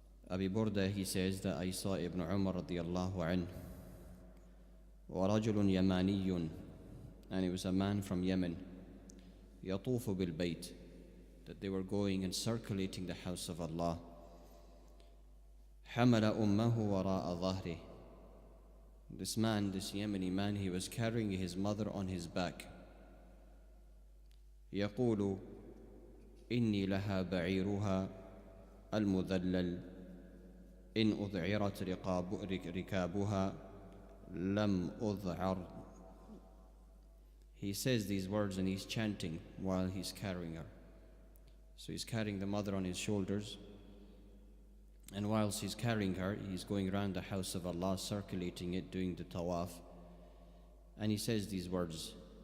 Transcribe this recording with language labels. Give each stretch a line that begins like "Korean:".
English: Abi Burda, he says that I saw Ibn Umar radiyallahu anhu,
Arabic: ورجل يماني,
English: and it was a man from Yemen,
Arabic: يطوف بالبيت,
English: that they were going and circulating the house of Allah.
Arabic: حمل أمه وراء ظهره.
English: This man, this Yemeni man, he was carrying his mother on his back.
Arabic: يقول إني لها بعيرها المذلل إن أذعرت ركابها لم أذعر.
English: He says these words and he's chanting while he's carrying her. So he's carrying the mother on his shoulders, and whilst he's carrying her, he's going around the house of Allah, circulating it, doing the tawaf, and he says these words.